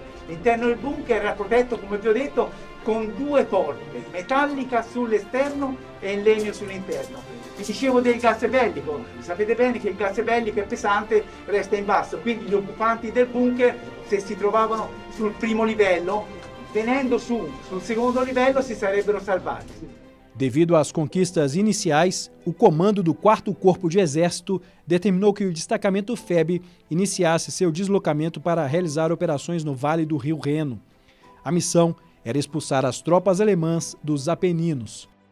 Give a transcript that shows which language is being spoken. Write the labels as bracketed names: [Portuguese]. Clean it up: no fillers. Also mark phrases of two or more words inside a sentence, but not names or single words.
[Italian] L'interno del bunker era protetto, come vi ho detto, con due porte, metallica sull'esterno e in legno sull'interno. Vi dicevo del gas bellico, sapete bene che il gas bellico è pesante, resta in basso, quindi gli occupanti del bunker, se si trovavano sul primo livello, venendo sul segundo livello si sarebbero salvati. [Portuguese] Devido às conquistas iniciais, o comando do 4º Corpo de Exército determinou que o destacamento FEB iniciasse seu deslocamento para realizar operações no Vale do Rio Reno. A missão era expulsar as tropas alemãs dos Apeninos.